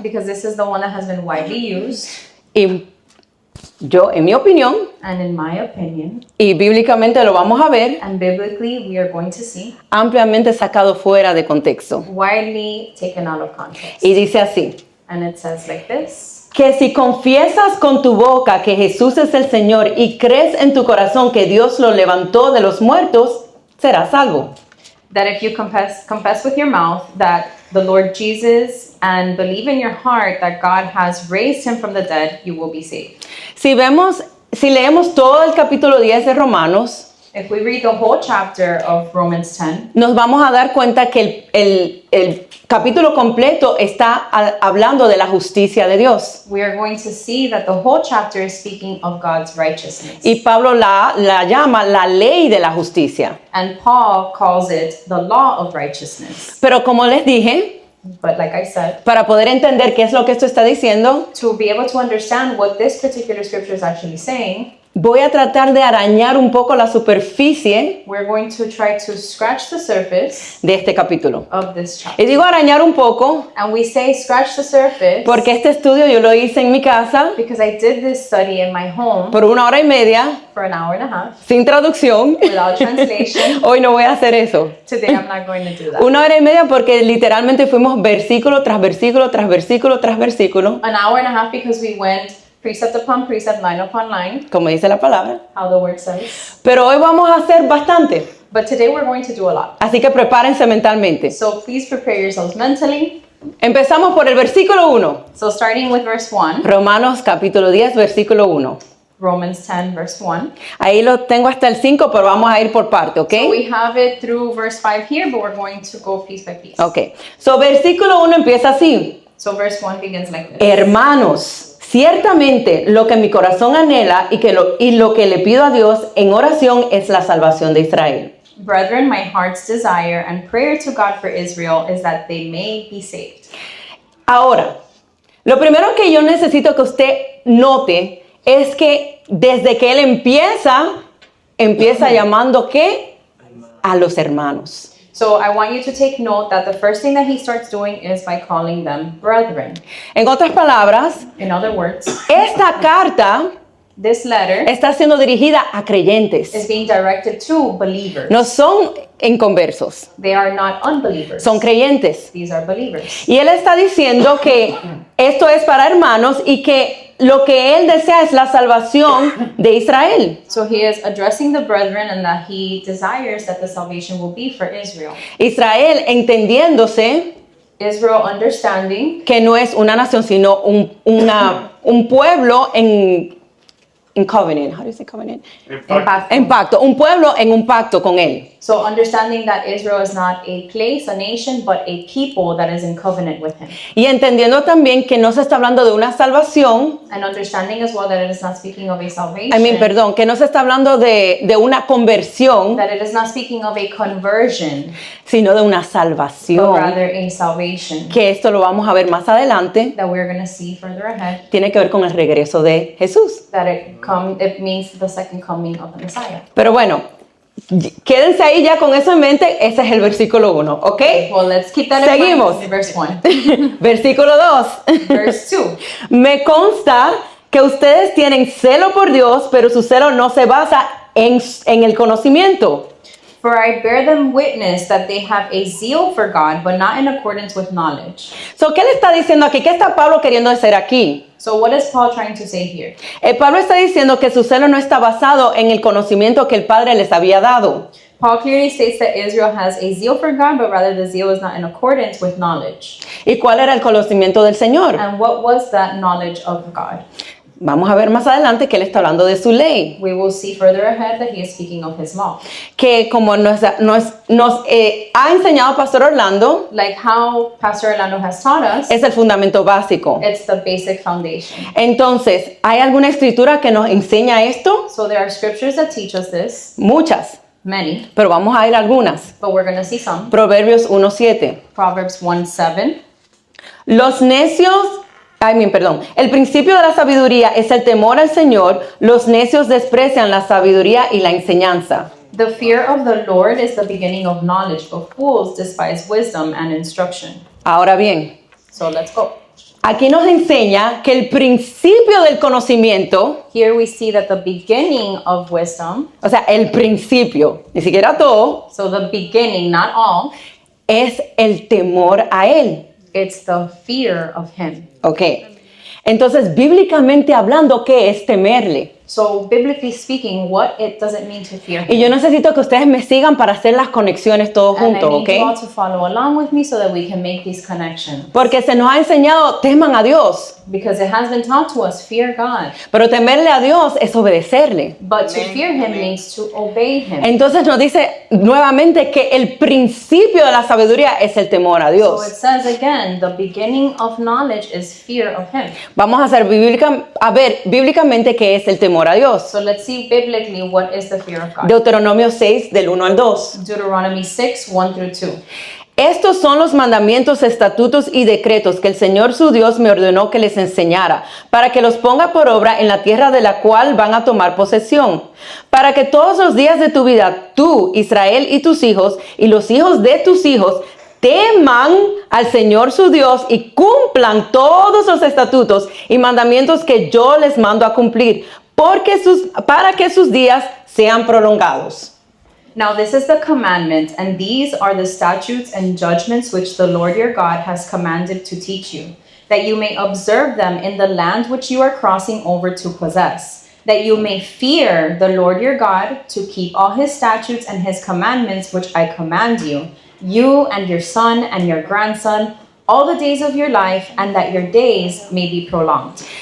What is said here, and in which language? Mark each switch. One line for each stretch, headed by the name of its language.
English: because this is the one that has been widely used
Spanish: y Yo, en mi opinión,
English: and in my opinion,
Spanish: y bíblicamente lo vamos a ver,
English: and biblically we are going to see,
Spanish: ampliamente sacado fuera de contexto.
English: widely taken out of context.
Spanish: Y dice así,
English: And it says like this,
Spanish: que si confiesas con tu boca que Jesús es el Señor y crees en tu corazón que Dios lo levantó de los muertos, serás salvo.
English: that if you confess with your mouth that the Lord Jesus and believe in your heart that God has raised him from the dead, you will be saved.
Spanish: Si leemos todo el capítulo 10 de Romanos,
English: If we read the whole chapter of Romans 10,
Spanish: nos vamos a dar cuenta que el capítulo completo está hablando de la justicia de Dios.
English: we are going to see that the whole chapter is speaking of God's righteousness.
Spanish: Y Pablo la llama la ley de la justicia.
English: And Paul calls it the law of righteousness.
Spanish: Pero como les dije,
English: But like I said,
Spanish: para poder entender qué es lo que esto está diciendo,
English: to be able to understand what this particular scripture is actually saying,
Spanish: voy a tratar de arañar un poco la superficie
English: we're going to try to scratch the surface
Spanish: de este capítulo.
English: of this
Spanish: Y
English: chapter.
Spanish: digo arañar un poco
English: And we say scratch the surface
Spanish: porque este estudio yo lo hice en mi casa
English: because I did this study in my home
Spanish: por 1 hora y media,
English: for an hour and a half
Spanish: sin traducción.
English: without translation.
Spanish: Hoy no voy a hacer eso.
English: Today I'm not going to do that.
Spanish: 1 hora y media porque literalmente fuimos versículo tras versículo tras versículo tras versículo,
English: An hour and a half because we went precept upon precept, line upon line,
Spanish: como dice la palabra.
English: how the word says.
Spanish: Pero hoy vamos a hacer bastante,
English: But today we're going to do a lot.
Spanish: así que prepárense mentalmente.
English: So please prepare yourselves mentally.
Spanish: Empezamos por el versículo 1.
English: So starting with verse 1,
Spanish: Romanos capítulo 10, versículo 1.
English: Romans 10, verse 1.
Spanish: Ahí lo tengo hasta el 5, pero vamos a ir por parte, ¿ok?
English: So we have it through verse 5 here, but we're going to go piece by piece. Ok.
Spanish: So, versículo 1 empieza así.
English: So verse 1 begins like this.
Spanish: Hermanos, ciertamente lo que mi corazón anhela y lo que le pido a Dios en oración es la salvación de Israel.
English: Brethren, my heart's desire and prayer to God for Israel is that they may be saved.
Spanish: Ahora, lo primero que yo necesito que usted note es que desde que él empieza llamando ¿qué? A los hermanos.
English: So I want you to take note that the first thing that he starts doing is by calling them brethren.
Spanish: En otras palabras,
English: In other words,
Spanish: esta carta
English: this letter
Spanish: está siendo dirigida a creyentes.
English: is being directed to believers.
Spanish: No son inconversos,
English: They are not unbelievers.
Spanish: son creyentes.
English: These are believers.
Spanish: Y él está diciendo que esto es para hermanos y que lo que él desea es la salvación de Israel.
English: So he is addressing the brethren and that he desires that the salvation will be for Israel.
Spanish: Israel entendiéndose
English: Israel understanding
Spanish: que no es una nación, sino un pueblo en covenant.
English: How do you say covenant?
Spanish: En pacto. Un pueblo en un pacto con él.
English: So understanding that Israel is not a place, a nation, but a people that is in covenant with him.
Spanish: Y entendiendo también que no se está hablando de una salvación,
English: And understanding as well that it is not speaking of a salvation.
Spanish: que no se está hablando de una conversión,
English: That it is not speaking of a conversion,
Spanish: sino de una
English: but
Spanish: salvación.
English: rather a salvation
Spanish: Que esto lo vamos a ver más adelante,
English: that we're going to see further ahead.
Spanish: tiene que ver con el regreso de Jesús.
English: That it means the second coming of the Messiah.
Spanish: Pero bueno, quédense ahí ya con eso en mente, ese es el versículo 1, ¿ok?
English: Well, let's keep that in
Spanish: Seguimos.
English: mind. Verse 1.
Spanish: Versículo 2.
English: Verse 2.
Spanish: Me consta que ustedes tienen celo por Dios, pero su celo no se basa en el conocimiento.
English: For I bear them witness that they have a zeal for God, but not in accordance with knowledge.
Spanish: So, ¿qué le está diciendo aquí? ¿Qué está Pablo queriendo decir aquí?
English: So what is Paul trying to say here?
Spanish: Pablo está diciendo que su celo no está basado en el conocimiento que el Padre les había dado.
English: Paul clearly states that Israel has a zeal for God, but rather the zeal is not in accordance with knowledge.
Spanish: ¿Y cuál era el conocimiento del Señor?
English: And what was that knowledge of God?
Spanish: Vamos a ver más adelante que él está hablando de su ley.
English: We will see further ahead that he is speaking of his law.
Spanish: Que como nos ha enseñado Pastor Orlando,
English: Like how Pastor Orlando has taught us,
Spanish: es el fundamento básico.
English: it's the basic foundation.
Spanish: Entonces, ¿hay alguna escritura que nos enseña esto?
English: So there are scriptures that teach us this,
Spanish: Muchas,
English: many,
Spanish: pero vamos a ir a algunas.
English: but we're going to see some.
Spanish: Proverbios 1:7.
English: Proverbs 1:7.
Spanish: Los necios, el principio de la sabiduría es el temor al Señor, los necios desprecian la sabiduría y la enseñanza.
English: The fear of the Lord is the beginning of knowledge, but fools despise wisdom and instruction.
Spanish: Ahora bien,
English: So let's go.
Spanish: aquí nos enseña que el principio del conocimiento,
English: Here we see that the beginning of wisdom,
Spanish: o sea, el principio, ni siquiera todo,
English: so the beginning, not all,
Spanish: es el temor a Él.
English: it's the fear of him. Ok.
Spanish: Entonces, bíblicamente hablando, ¿qué es temerle?
English: So biblically speaking, what does it mean to fear
Spanish: Y
English: him?
Spanish: yo necesito que ustedes me sigan para hacer las conexiones todos
English: And I
Spanish: juntos,
English: need you all
Spanish: ¿ok?
English: to follow along with me so that we can make these connections.
Spanish: Porque se nos ha enseñado, teman a Dios.
English: Because it has been taught to us, fear God.
Spanish: Pero temerle a Dios es obedecerle.
English: But to fear him means to obey him.
Spanish: Entonces nos dice nuevamente que el principio de la sabeduría es el temor a
English: So it
Spanish: Dios.
English: says again, the beginning of knowledge is fear of him.
Spanish: Vamos a ver bíblicamente qué es el temor a Dios.
English: So let's see biblically what is the fear of God.
Spanish: Deuteronomio 6 del 1 al 2.
English: Deuteronomy 6, 1 through 2.
Spanish: Estos son los mandamientos, estatutos y decretos que el Señor su Dios me ordenó que les enseñara, para que los ponga por obra en la tierra de la cual van a tomar posesión, para que todos los días de tu vida, tú, Israel y tus hijos, y los hijos de tus hijos, teman al Señor su Dios y cumplan todos los estatutos y mandamientos que yo les mando a cumplir, para que sus días sean prolongados.
English: Now this is the commandment, and these are the statutes and judgments which the Lord your God has commanded to teach you, that you may observe them in the land which you are crossing over to possess, that you may fear the Lord your God, to keep all his statutes and his commandments which I command you, you and your son and your grandson, all the days of your life, and that your days may be prolonged.